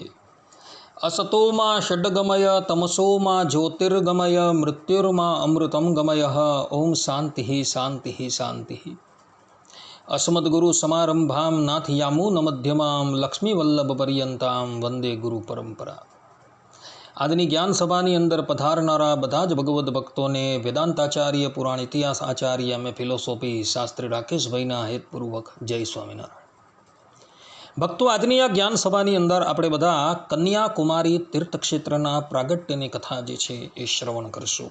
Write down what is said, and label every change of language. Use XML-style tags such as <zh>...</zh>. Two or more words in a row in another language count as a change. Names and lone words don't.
<sa>असतो मा षड्गमय तमसो मा ज्योतिर्गमय मृत्युर्मा अमृतं गमय। ओम शांति शांति शांति। अस्मद्गुरु समारंभां नाथयामून मध्यमां लक्ष्मीवल्लभपर्यंतां वंदे गुरु परंपरा।</sa> <gu>આજની જ્ઞાન સભાની અંદર પધારનારા બધા જ ભગવદ્ ભક્તોને વેદાંતાચાર્ય પુરાણ ઇતિહાસ આચાર્ય અમે ફિલોસોફી શાસ્ત્રી રાકેશભાઈના હેતપૂર્વક જય સ્વામિનારાયણ। ભક્તો, આજની આ જ્ઞાન સભાની અંદર આપણે બધા કન્યાકુમારી તીર્થક્ષેત્રના પ્રાગટ્યની કથા જે છે એ શ્રવણ કરશું।</gu>